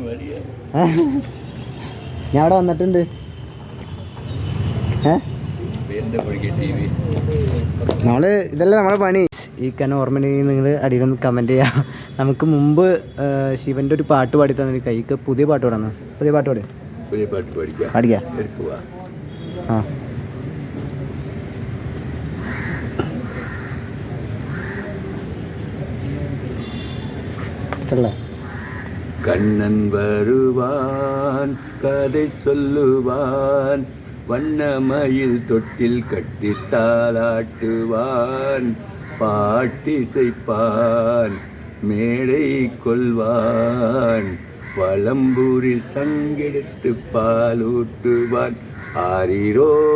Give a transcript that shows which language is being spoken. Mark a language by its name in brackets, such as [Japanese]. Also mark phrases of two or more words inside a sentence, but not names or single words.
[Malayalam] ഞാൻ അവിടെ വന്നിട്ടുണ്ട്. നമ്മള് ഇതല്ല നമ്മളെ പണി. ഈ കന ഓർമ്മയുണ്ടെങ്കിൽ നിങ്ങൾ അടിയിലൊന്ന് കമൻറ്റ് ചെയ്യുക. നമുക്ക് മുമ്പ് ശിവൻ്റെ ഒരു പാട്ട് പാടി തന്നെ കൈക്ക് പുതിയ പാട്ട് പാടാന്ന്. പുതിയ പാട്ട് പാടി പാടിക്കാം. [Tamil] கண்ணன் வருவான் கதை சொல்லுவான் வண்ணமயில் தொட்டில் கட்டி தாளாட்டுவான் பாட்டிசைப்பான் மேடை கொள்வான் வலம்பூரி சங்கெடுத்து பாலூட்டுவான் ஆரிரோ